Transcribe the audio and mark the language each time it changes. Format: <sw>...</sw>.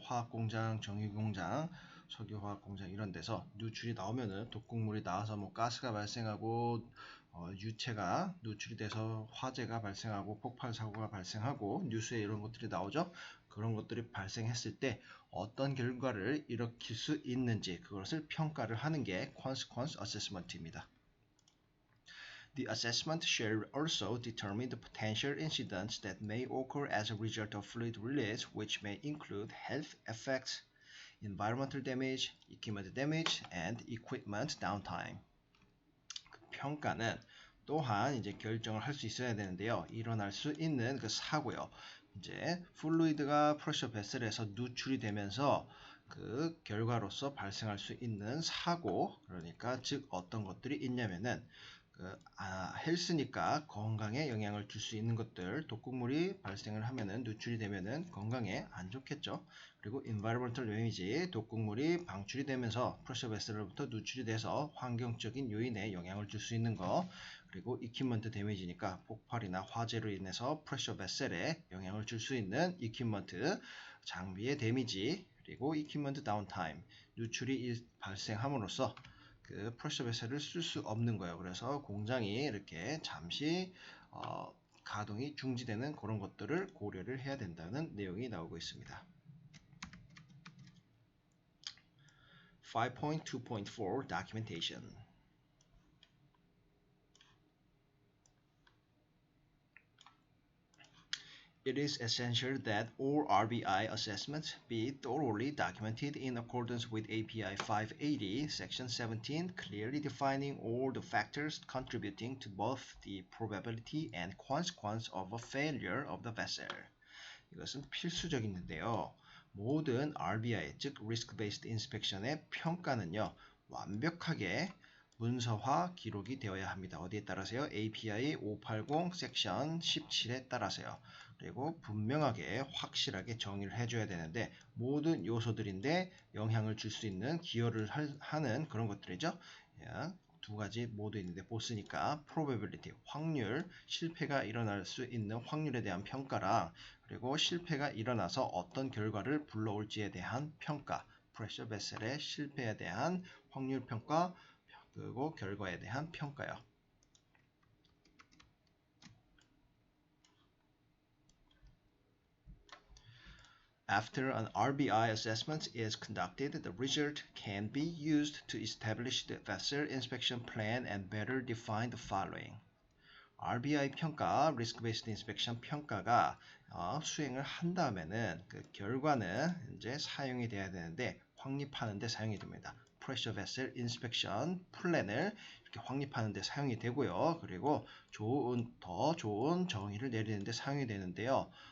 <ko>화학공장, 정유공장, 석유화학공장 이런 데서 누출이 나오면은 독극물이 나와서 가스가 발생하고 유체가 누출이 돼서 화재가 발생하고 폭발 사고가 발생하고 뉴스에 이런 것들이 나오죠. 그런 것들이 발생했을 때 어떤 결과를 일으킬 수 있는지 그것을 평가를 하는 게 consequence assessment입니다.</ko> <en>The assessment shall also determine the potential incidents that may occur as a result of fluid release, which may include health effects, environmental damage, equipment damage, and equipment downtime.</en> <ko>그 평가는 또한 이제 결정을 할 수 있어야 되는데요. 일어날 수 있는 그 사고요. 이제 플루이드가 프레셔 베슬에서 누출이 되면서 그 결과로서 발생할 수 있는 사고, 그러니까 즉 어떤 것들이 있냐면은 헬스니까 건강에 영향을 줄 수 있는 것들, 독극물이 발생을 하면은 누출이 되면은 건강에 안 좋겠죠. 그리고 environmental damage, 독극물이 방출이 되면서 프레셔 베슬로부터 누출이 돼서 환경적인 요인에 영향을 줄 수 있는 거, 그리고 equipment damage니까 폭발이나 화재로 인해서 프레셔 베슬에 영향을 줄 수 있는 equipment 장비의 데미지, 그리고 equipment downtime, 누출이 발생함으로써 그 프레셔 베슬을 쓸 수 없는 거예요. 그래서 공장이 이렇게 잠시 가동이 중지되는 그런 것들을 고려를 해야 된다는 내용이 나오고 있습니다.</ko> <en>5.2.4 Documentation It is essential that all RBI assessments be thoroughly documented in accordance with API 580, Section 17, clearly defining all the factors contributing to both the probability and consequence of a failure of the vessel.</en> <ko>이것은 필수적인데요. 모든 RBI, 즉 Risk-Based Inspection의 평가는요. 완벽하게 문서화 기록이 되어야 합니다. 어디에 따라서요? API 580 섹션 17에 따라서요. 그리고 분명하게 확실하게 정의를 해줘야 되는데 모든 요소들인데 영향을 줄 수 있는 기여를 하는 그런 것들이죠. 두 가지 모두 있는데 보스니까 probability, 확률, 실패가 일어날 수 있는 확률에 대한 평가랑 그리고 실패가 일어나서 어떤 결과를 불러올지에 대한 평가, 프레셔 베셀의 실패에 대한 확률 평가, 그리고 결과에 대한 평가요.</ko> <en>After an RBI assessment is conducted, the result can be used to establish the vessel inspection plan and better define the following.</en> <ko>RBI 평가, Risk Based Inspection 평가가 수행을 한 다음에는 그 결과는 이제 사용이 돼야 되는데 확립하는 데 사용이 됩니다. Pressure Vessel Inspection 플랜을 이렇게 확립하는 데 사용이 되고요. 그리고 더 좋은 정의를 내리는 데 사용이 되는데요.</ko>